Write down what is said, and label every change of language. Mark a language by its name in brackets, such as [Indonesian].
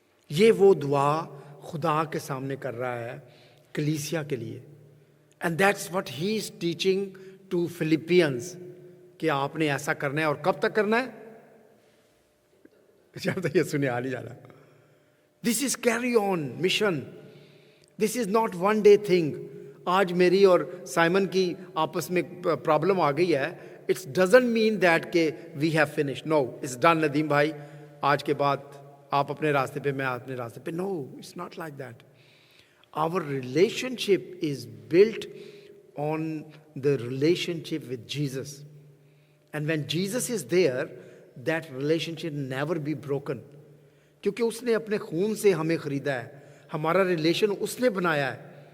[Urdu] یہ وہ دعا خدا کے سامنے کر رہا ہے کلیسیا کے لیے, [English] and that's what he is teaching to Philippians [Urdu] کہ آپ نے ایسا کرنا ہے. اور کب تک کرنا ہے, جب تک یہ سنے آ نہیں جا رہا. [English] This is carry on mission. This is not one day thing. [Urdu] آج میری اور سائمن کی آپس میں پرابلم آ گئی ہے, [English] it's doesn't mean that [Urdu] کہ [English] We have finish. No, it's done [Urdu] Nadeem بھائی, آج کے بعد آپ اپنے راستے پہ, میں اپنے راستے پہ. [English] No, it's not like that. Our relationship is built on the relationship with Jesus, and when Jesus is there that relationship never be broken, [Urdu] کیونکہ اس نے اپنے خون سے ہمیں خریدا ہے, ہمارا ریلیشن اس نے بنایا ہے.